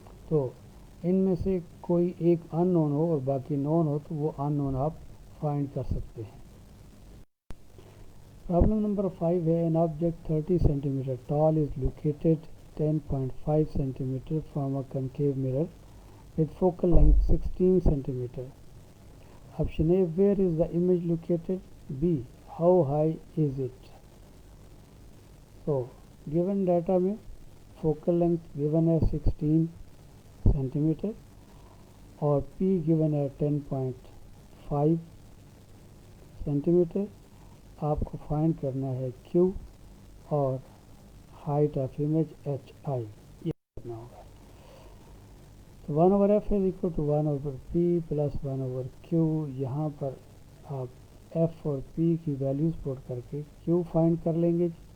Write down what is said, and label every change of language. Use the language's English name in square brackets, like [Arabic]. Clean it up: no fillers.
[Hindi] तो इनमें से कोई एक अननोन हो और बाकी नोन हो तो वो अननोन आप फाइंड कर सकते हैं। [English] Problem number 5 है, an object 30 centimetre tall is located 10.5 centimetre from a concave mirror with focal length 16 centimeter. Option A, where is the image located? B, how high is it? So given data में focal length given है 16 centimeter और P given है 10.5 centimeter। [Hindi] आपको find करना है Q और height of image HI, ये करना होगा। [English] तो 1/f is equal to 1/p plus 1/q। [Hindi] यहाँ पर आप f और p की वैल्यूज़ पुट करके q फाइंड कर लेंगे।